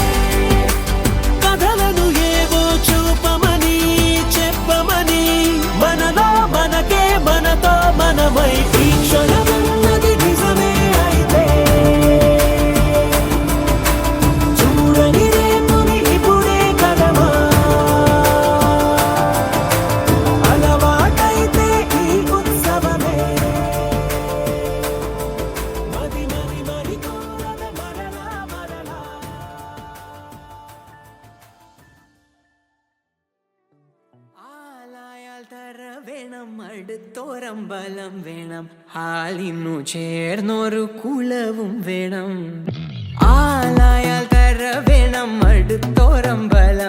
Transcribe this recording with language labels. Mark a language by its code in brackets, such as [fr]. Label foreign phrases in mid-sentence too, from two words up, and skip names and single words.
[te] కథలను ఏవో చూపమని చెప్పమని మనలో మనకే మనతో మనమై ఈ క్షణమన్నది నిజమే అయితే చూడని రేపుని ఇప్పుడే కలవా అలవాటైతే ఈ ఉత్సవమే మరి కోరద మరలా మరలా [ml] ആലായാൽ തര വേണം അടുത്തോരമ്പലം വേണം ഹാലിന്നു ചേർന്നൊരു കുളവും വേണം ആലായാൽ തര വേണം അടുത്തോരമ്പലം